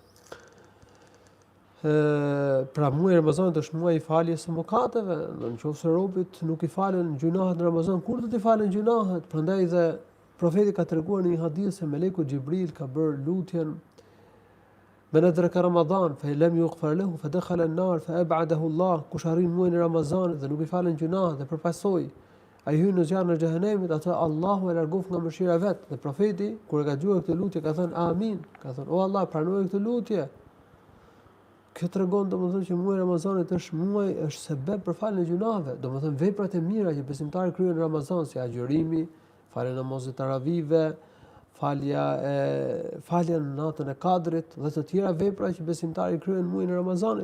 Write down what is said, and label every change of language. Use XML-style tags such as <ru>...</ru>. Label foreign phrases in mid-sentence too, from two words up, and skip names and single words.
<sq>Pra muaji i Ramazanit është muaji i faljes së mëkateve. Nëse robit nuk i falen gjunahet në Ramazan, kur do t'i falen gjunahet? Prandaj dhe profeti ka treguar në një hadith se meleku Xhibril ka bërë lutjen:</sq> <ar>"من أدرك رمضان فلم يغفر له فدخل النار فأبعده الله."</ar> <sq>Kush arrin muajin e Ramazanit dhe nuk i falen gjunahet dhe përpasoi ai hyn në zjarrin e xhehenemit, atë Allahu e largoft nga mëshira vet. Dhe profeti kur e ka dëgjuar këtë lutje ka thënë amin, ka thënë o Allah, pranoj këtë lutje. Kjo tregon domethënë që muaji i Ramazanit është muaj, është sebeb për faljen e gjunave, domethënë veprat e mira që besimtari kryen në Ramazan, si agjërimi, falja e namazit taravive, falja në natën e Kadrit dhe të tjera vepra që besimtari kryen në muajin e Ramazanit.</sq>